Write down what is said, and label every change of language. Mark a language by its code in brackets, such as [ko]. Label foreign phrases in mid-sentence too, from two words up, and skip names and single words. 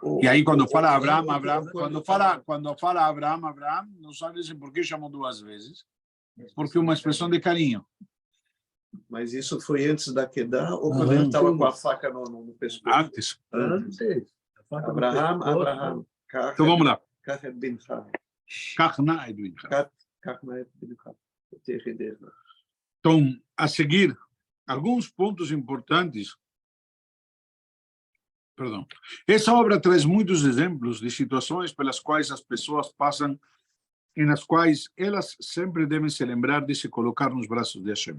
[pt] E aí, quando fala Abraham, quando fala Abraham, não sabe por que chamou 2 vezes. Porque é uma expressão de carinho. Mas isso foi antes da Kedah ou quando ele estava com a faca no pescoço? Antes. Abraham. Então vamos lá. [he] קח בנך. קח נא את בנך. קח נא את בנך. [pt] Então, a seguir, alguns pontos importantes. Perdão. Essa obra traz muitos exemplos de situações pelas quais as pessoas passam e nas quais elas sempre devem se lembrar de se colocar nos braços de Hashem.